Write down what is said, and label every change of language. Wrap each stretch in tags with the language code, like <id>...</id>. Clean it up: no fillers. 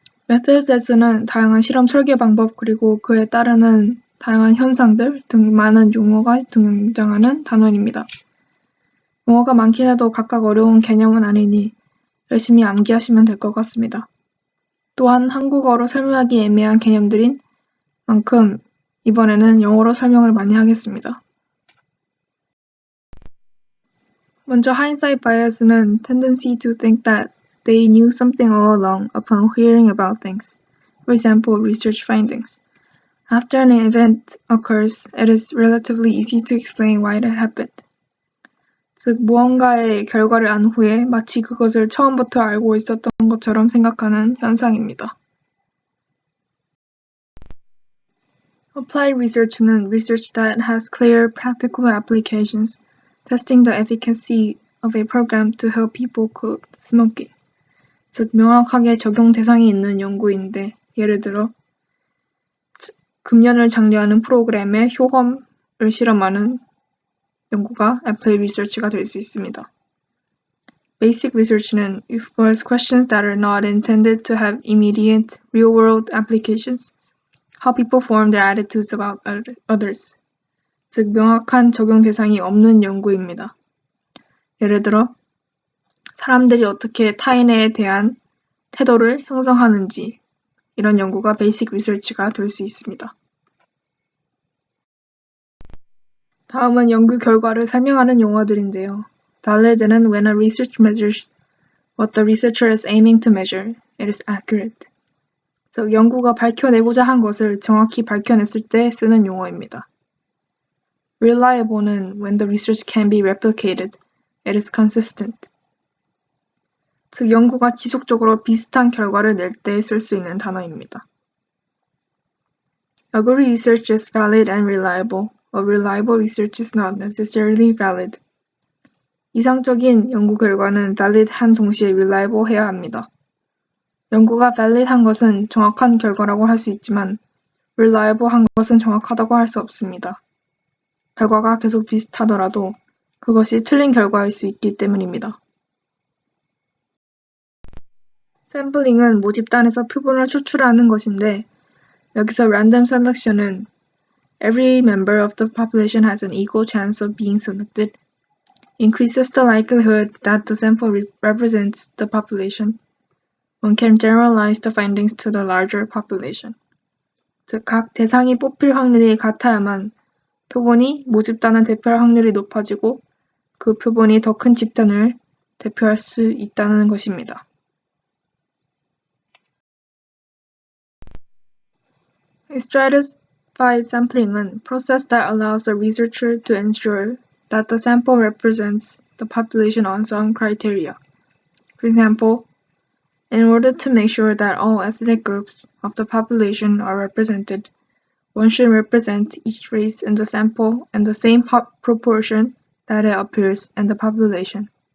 <ko>methods는 다양한 실험 설계 방법 그리고 그에 따르는 다양한 현상들 등 많은 용어가 등장하는 단원입니다. 용어가 많긴 해도 각각 어려운 개념은 아니니 열심히 암기하시면 될 것 같습니다. 또한 한국어로 설명하기 애매한 개념들인 만큼 이번에는 영어로 설명을 많이 하겠습니다. 먼저</ko> <en>hindsight bias는 tendency to think that they knew something all along upon hearing about things. For example, research findings. After an event occurs, it is relatively easy to explain why it happened.</en> <ko>즉, 무언가의 결과를 안 후에 마치 그것을 처음부터 알고 있었던 것처럼 생각하는 현상입니다.</ko> <en>Applied research는 research that has clear practical applications, testing the efficacy of a program to help people quit smoking.</en> <ko>즉, 명확하게 적용 대상이 있는 연구인데, 예를 들어 금연을 장려하는 프로그램의 효험을 실험하는 연구가 applied research가 될 수 있습니다.</ko> <en>Basic research는 explores questions that are not intended to have immediate real-world applications. How people form their attitudes about others.</en> <ko>즉, 명확한 적용 대상이 없는 연구입니다. 예를 들어 사람들이 어떻게 타인에 대한 태도를 형성하는지 이런 연구가 베이직 리서치가 될 수 있습니다. 다음은 연구 결과를 설명하는 용어들인데요.</ko> <en>Valid는 when a research measures what the researcher is aiming to measure, it is accurate.</en> <ko>즉, 연구가 밝혀내고자 한 것을 정확히 밝혀냈을 때 쓰는 용어입니다.</ko> <en>Reliable는 when the research can be replicated, it is consistent.</en> <ko>즉, 연구가 지속적으로 비슷한 결과를 낼 때 쓸 수 있는 단어입니다.</ko> <en>A good research is valid and reliable. A reliable research is not necessarily valid.</en> <ko>이상적인 연구 결과는 valid한 동시에 reliable 해야 합니다. 연구가 valid한 것은 정확한 결과라고 할 수 있지만 reliable한 것은 정확하다고 할 수 없습니다. 결과가 계속 비슷하더라도 그것이 틀린 결과일 수 있기 때문입니다. 샘플링은 모집단에서 표본을 추출하는 것인데 여기서</ko> <en>random selection은 every member of the population has an equal chance of being selected, increases the likelihood that the sample represents the population. One can generalize the findings to the larger population.</en> <ko>즉, 각 대상이 뽑힐 확률이 같아야만 표본이 모집단을 대표할 확률이 높아지고 그 표본이 더 큰 집단을 대표할 수 있다는 것입니다.</ko> <en>Stratified sampling은 process that allows a researcher to ensure that the sample represents the population on some criteria. For example, in order to make sure that all ethnic groups of the population are represented, one should represent each race in the sample in the same proportion that it appears in the population.</en>